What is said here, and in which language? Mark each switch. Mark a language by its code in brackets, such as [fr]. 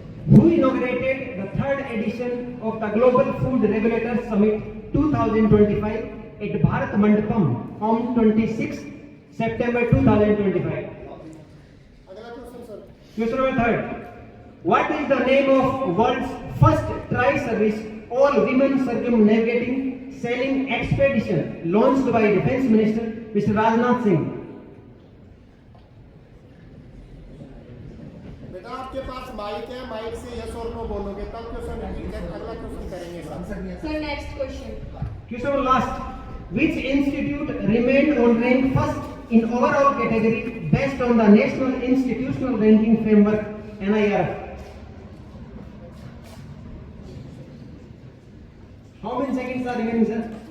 [en] Who inaugurated the 3rd edition of the Global Food Regulators Summit 2025 at Bharat Mandapam on 26 September 2025? [hi] अगला question sir. [en] Question number third. What is the name of world's first tri-service all-women circumnavigating sailing expedition launched by Defence Minister Mr. Rajnath Singh? [hi] बेटा आपके पास mic है, mic से yes और no बोलोगे तब question repeat कर। अगला क्वेश्चन करेंगे sir. [en] Sir, next question. Question number last. Which institute remained on rank first in overall category based on the National Institutional Ranking Framework (NIRF)? How many seconds are remaining, sir?